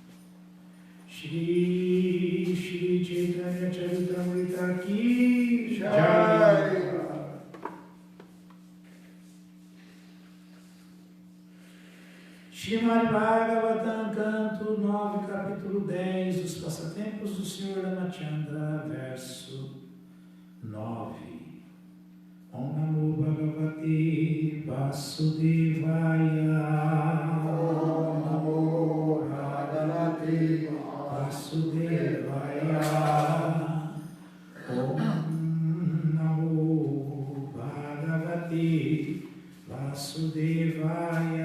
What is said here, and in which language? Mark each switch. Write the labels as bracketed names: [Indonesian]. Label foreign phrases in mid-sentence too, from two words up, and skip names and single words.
[Hindi] Shri Chaitanya Charitamrita Ki Jai. [Portuguese] Srimad Bhagavatam, canto 9, capítulo 10, os passatempos do Senhor Ramachandra, verso 9. [Sanskrit] Om Namo Bhagavate Vasudevaya. Om Namo Bhagavate Vasudevaya. Om Namo Bhagavate Vasudevaya.